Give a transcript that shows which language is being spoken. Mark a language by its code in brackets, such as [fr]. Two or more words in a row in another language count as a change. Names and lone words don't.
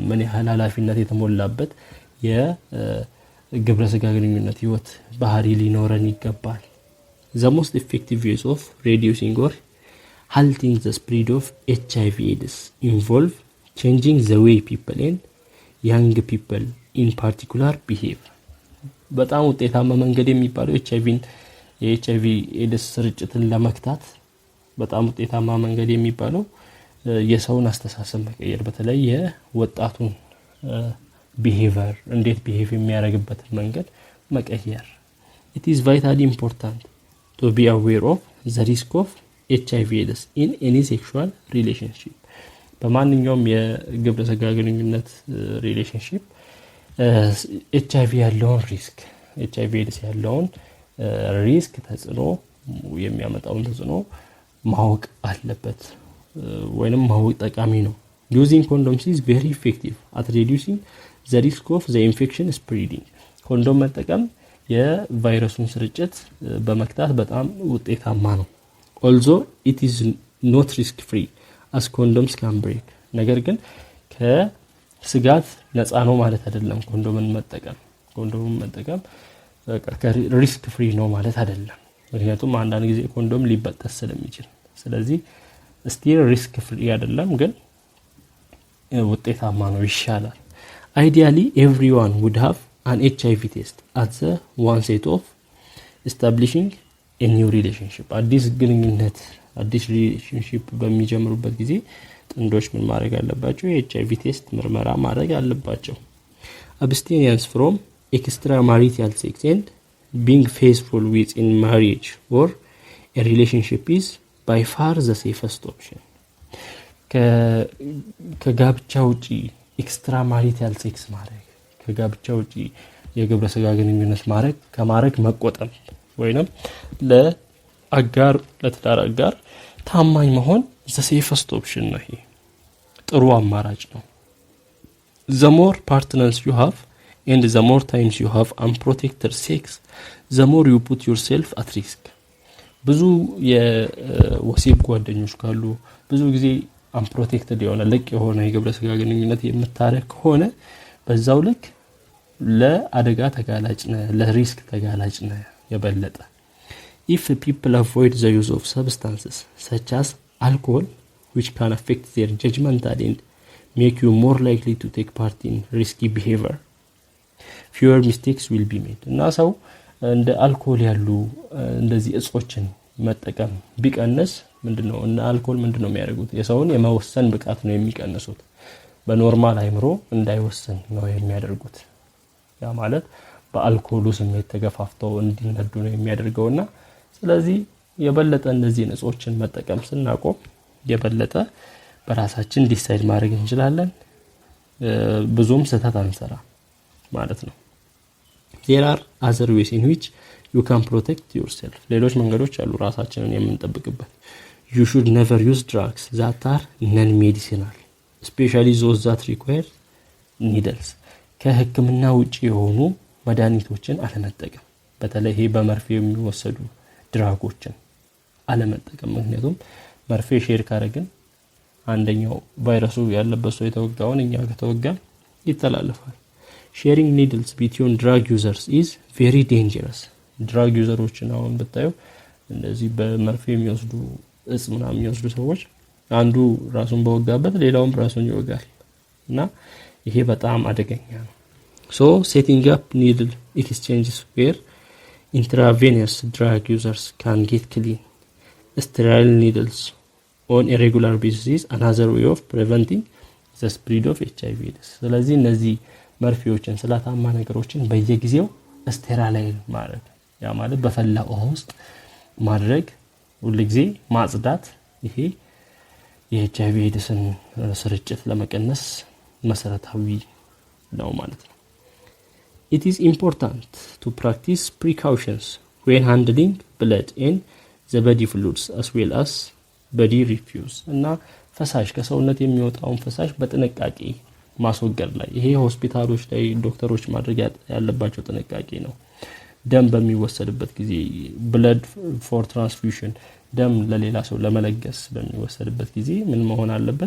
[am] ምን ያህል ኃላፊነት የተሞላበት የግብረ ስጋ ግንኙነት ህይወት ባህሪ ሊኖረን ይገባል? [en] the most effective ways of reducing or halting the spread of HIV/AIDS involve changing the way people and young people in particular behave. [am] በጣም ውጤታማ መንገድ የሚባለው የኤችአይቪ ኤድስ ስርጭትን ለመክታት በጣም ውጤታማ መንገድ የሚባለው የሰውን አስተሳሰብ መቀየር፣ በተለይ የወጣቱን behavior እንዴት behave የሚያደርግበት መንገድ መቀየር። [en] It is vitally important to be aware of the risk of HIV/AIDS in any sexual relationship. [am] በማንኛውም የግብረ ስጋ ግንኙነት ሪሌሽንሺፕ HIV ያለውን HIV/AIDS ያለውን ሪስክ ተጽዕኖ የሚያመጣውን ተጽዕኖ ማወቅ አለበት ወይንም ማወቅ ጠቃሚ ነው። [en] Using condoms is very effective at reducing the risk of the infection spreading. [am] ኮንዶም መጠቀም የቫይረሱን ስርጭት በመክታት በጣም ውጤታማ ነው። [en] Although it is not risk free as condoms can break. [am] ነገር ግን ከስጋት ነፃ ነው ማለት አይደለም። ኮንዶምን መጠቀም [en] risk free [am] ነው ማለት አይደለም። ምክንያቱም አንዳንድ ጊዜ ኮንዶም ሊበጠስ ስለሚችል፣ ስለዚህ [en] still risk free [am] አይደለም፣ ግን ውጤታማ ነው፣ ይሻላል። [en] Ideally everyone would have an HIV test at the onset of establishing a new relationship. [am] አዲስ ሪሌሽንሺፕ በሚጀምሩበት ጊዜ ጥንዶች ምን ማድረግ አለባቸው? የኤችአይቪ ቴስት ምርመራ ማድረግ አለባቸው። [en] Abstinence from extramarital sex and being faithful within marriage or a relationship is by far the safest option. [am] ከጋብቻ ውጪ [en] extramarital sex [am] ማድረግ፣ ከጋብቻ ውጪ የግብረ ስጋ ግንኙነት ከማድረግ መቆጠብ ወይንም ለትዳር አጋር ታማኝ መሆን [en] the safest option [am] ነው። ይሄ ጥሩ አማራጭ ነው። [en] The more partners you have and the more times you have unprotected sex, the more you put yourself at risk. [am] ብዙ የወሲብ ጓደኞች ካሉ ብዙ ጊዜ unprotected የሆነ የግብረ ስጋ ግንኙነት የምታረግ ከሆነ በዛው ልክ ለአደጋ ተጋላጭ ነህ፣ ለሪስክ ተጋላጭ ነህ የበለጠ። [en] If people avoid the use of substances such as alcohol, which can affect their judgment and make you more likely to take part in risky behavior, fewer mistakes will be made. [am] እና ሰው እንደ አልኮል ያሉ እንደዚህ እጾችን መጠቀም ቢቀንስ ምንድነው እና አልኮል ምንድነው የሚያደርጉት? የሰውን የመወሰን ብቃት ነው የሚቀንሱት። በኖርማል አይምሮ እንዳይወሰን ነው የሚያደርጉት። ያ ማለት በአልኮሉ ስሜት ተገፋፍተው እንዲነዱ ነው የሚያደርገውና ስለዚህ የበለጠ እንደዚህ እጾችን መጠቀም ስናቆም የበለጠ በራሳችን ዲሳይድ ማድረግ እንችላለን፣ ብዙም ስህተት አንሰራ ማለት ነው። [en] There are other ways in which you can protect yourself. [am] ሌሎች መንገዶች አሉ ራሳችንን የምንጠብቅበት። [en] You should never use drugs that are non-medicinal, especially those that require needles. [am] ከህክምና ውጪ የሆኑ መድኃኒቶችን አለመጠቀም፣ በተለይ ይሄ በመርፌ የሚወሰዱ ድራጎችን አለመጠቀም። ምክንያቱም መርፌ ሼር ካረግን አንደኛው ቫይረሱ ያለበት ሰው የተወጋውን እኛ ከተወጋን ይተላለፋል። [en] Sharing needles between drug users is very dangerous. [am] ድራግ ዩዘሮችን አሁን ብታዩ እንደዚህ በመርፌ የሚወስዱ ምናምን የሚወስዱ ሰዎች አንዱ ራሱን በወጋበት ሌላውም ራሱን ይወጋል እና ይሄ በጣም አደገኛ ነው። [en] So setting up needle exchanges where intravenous drug users can get clean, sterile needles on a regular basis is another way of preventing the spread of HIV/AIDS. [am] ስለዚህ እነዚህ መርፌዎችን ስላታማ ነገሮችን በየጊዜው ስቴራላይዝ ማድረግ፣ ያ ማለት በፈላ ውሃ ውስጥ ማድረግ፣ ሁሉ ጊዜ ማጽዳት፣ ይሄ የኤችአይቪ/ኤድስን ስርጭት ለመቀነስ መሰረታዊ ነው ማለት ነው። [en] It is important to practice precautions when handling blood and the body fluids as well as body refuse. [am] እና ፈሳሽ ከሰውነት የሚወጣውን ፈሳሽ በጥንቃቄ ማስወገድ ላይ ይሄ ሆስፒታሎች ላይ ዶክተሮች ማድረግ ያለባቸው ጥንቃቄ ነው። ደም በሚወሰድበት ጊዜ [en] blood for transfusion [am] ደም ለሌላ ሰው ለመለገስ በሚወሰድበት ጊዜ ምን መሆን አለበት?